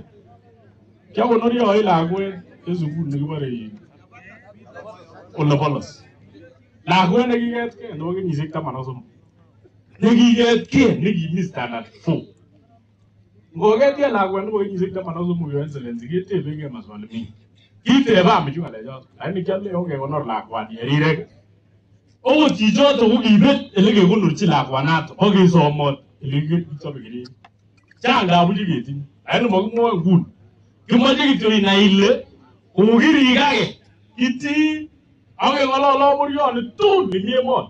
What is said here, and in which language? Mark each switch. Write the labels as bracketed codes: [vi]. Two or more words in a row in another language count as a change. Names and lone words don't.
[kln] Kiakonori ae lakwet en sukul nekibore Olepolos. Lakwet nekiketkei nebo kenyisiek 13. Nekiketkei nekimi standard 4. Ngoketkei lakwet nebo kenyisiek 13 [en] Your Excellency [kln] ketebengei [sw] maswali mingi. [kln] Kiteba bichu ngalechoto. Lakini kiale ongekonor lakwani rirek. Okot chichoto ko kibet ele kekonorchi lakwanato. Okesomot ele kichobe keret. Chang dabuchi ketinye. Lakini makimwoe nguni. Kimoche kityo inai ile kokirikake iti akeng'ololo muryoni tugul nemi emoni.